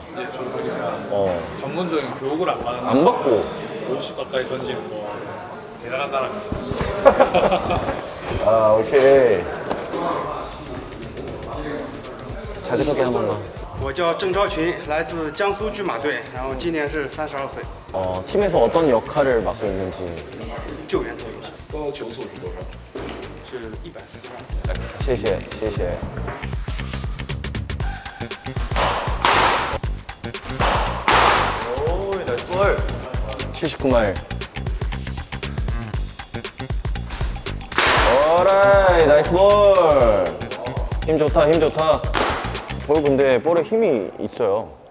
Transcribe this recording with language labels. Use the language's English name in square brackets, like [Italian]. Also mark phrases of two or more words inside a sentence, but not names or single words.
[Korean] 전문적인 교육을 안 받는 안 받고. 50 가까이 던지는 거 대단한 사람이죠. 아, 오케이. 자기소개 한 번만. [Chinese] 我叫郑超群，来自江苏巨马队，然后今年是32岁， [Korean] 팀에서 어떤 역할을 맡고 있는지. [Chinese] 救援投手。高球速是多少？是142。谢谢, 谢谢. [Korean] 오, 나이스 볼. 79마일. 나이스 볼. 힘 좋다, 힘 좋다. 볼 근데 볼에 힘이 있어요.